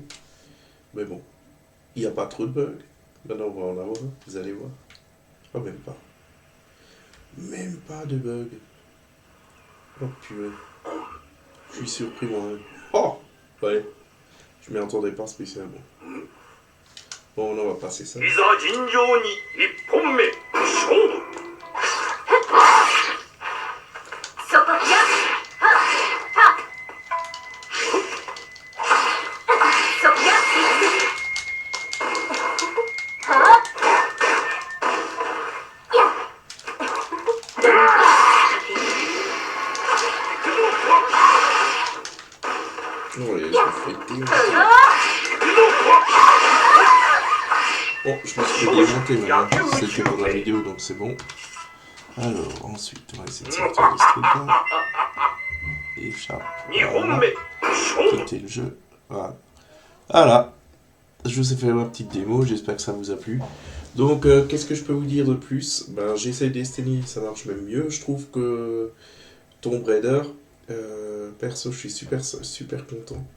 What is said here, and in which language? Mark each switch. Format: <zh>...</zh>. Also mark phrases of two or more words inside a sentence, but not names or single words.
<fr>Mais bon, il n'y a pas trop de bugs. Maintenant, on va en avoir, vous allez voir. Ah, même pas. Même pas de bugs. Oh, purée. Je suis surpris, moi-même. Oh! Ouais. Je m'y attendais pas spécialement. Bon, on va passer ça.</fr> <ja>いざ尋常に一本目勝負。そこじゃ。そこじゃ。は</ja> <fr>Oh, les je me fais démonter. Oh, je me suis peux démonter maintenant. C'était pour la vidéo, donc c'est bon. Alors, ensuite, on va essayer de sortir de ce truc-là. Échappe.</fr> <ja>2 本</ja> <fr>Voilà.</fr> <ja>目勝負</ja> <fr>Quitter le jeu. Voilà. Voilà. Je vous ai fait ma petite démo, j'espère que ça vous a plu. Donc, qu'est-ce que je peux vous dire de plus? Ben, j'essaie Destiny, ça marche même mieux, je trouve, que Tomb Raider. Perso, je suis super content.</fr>